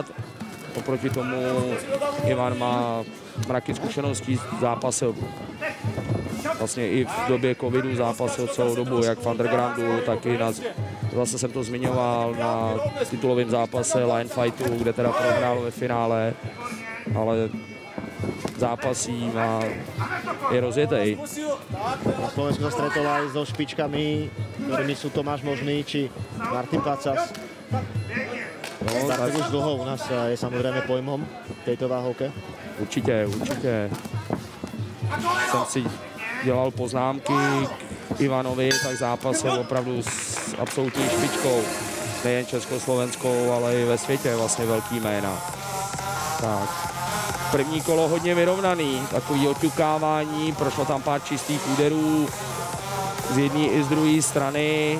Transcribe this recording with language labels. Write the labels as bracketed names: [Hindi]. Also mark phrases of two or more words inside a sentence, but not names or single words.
[Czech] Oproti tomu Ivan má mraky zkušeností, zápasil vlastně i v době covidu, zápasil celou dobu, jak v undergroundu, tak i zase jsem to zmiňoval na titulovém zápase Line Fightu, kde teda prohrál ve finále, ale zápasí a je rozjetej. [Slovak] Na Slovensku sa stretol aj so špičkami, ktorými sú Tomáš Možný či Martin Pacas. Bartek už dlho u nás je samozrejme pojmom v tejto váhovke. [Czech] Určitě. Jsem si dělal poznámky k Ivanovi, tak zápas je opravdu s absolutní špičkou. Nejen československou, ale i ve světě vlastně velký jména. Tak. První kolo hodně vyrovnaný, takový oťukávání, prošlo tam pár čistých úderů z jedné i z druhé strany.